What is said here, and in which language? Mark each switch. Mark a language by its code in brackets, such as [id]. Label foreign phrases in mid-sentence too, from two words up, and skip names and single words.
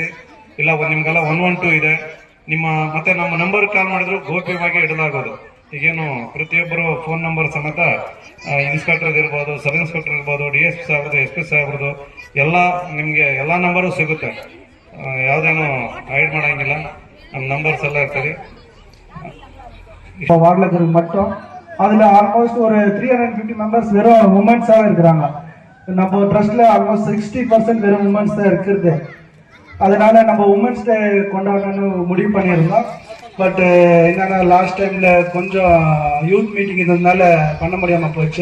[kn] ಇಲ್ಲ ನಿಮ್ಗೆಲ್ಲ 112 ಇದೆ, ನಿಮ್ಮ ಮತ್ತೆ ನಮ್ಮ [en] number call [kn] ಮಾಡಿದ್ರು ಗೌಪ್ಯವಾಗಿ ಇಡಲಾಗೋದು. ಈಗೇನು ಪ್ರತಿಯೊಬ್ಬರು [en] phone number [kn] ಸಮೇತ ಇನ್ಸ್ಪೆಕ್ಟರ್ ಇರ್ಬೋದು, [en] sub inspector [kn] ಇರ್ಬೋದು, DSP ಸಾಹೇಬ್ರದ್ದು, SP ಸಾಹೇಬ್ರದ್ದು ಎಲ್ಲ ನಿಮ್ಗೆ ಎಲ್ಲಾ ನಂಬರು ಸಿಗುತ್ತೆ. ಯಾವ್ದೇನು ಹೈಡ್ ಮಾಡಂಗಿಲ್ಲ, ನಮ್ಮ ನಂಬರ್ಸ್ ಎಲ್ಲ ಇರ್ತದೆ. [ta] மட்டும் அதுல ஆல்மோஸ்ட் ஒரு 350 மெம்பர்ஸ் வெறும் உமன்ஸாவே இருக்கிறாங்க. நம்ம ட்ரஸ்ட்ல ஆல்மோஸ்ட் 60% வெறும் உமன்ஸ் தான் இருக்குது. அதனால நம்ம [en] womens day [ta] கொண்டாடணும்னு முடிவு பண்ணியிருந்தோம். பட் என்னன்னா [en] last time [ta] கொஞ்சம் [en] youth meeting [ta] இருந்ததுனால பண்ண முடியாம போச்சு.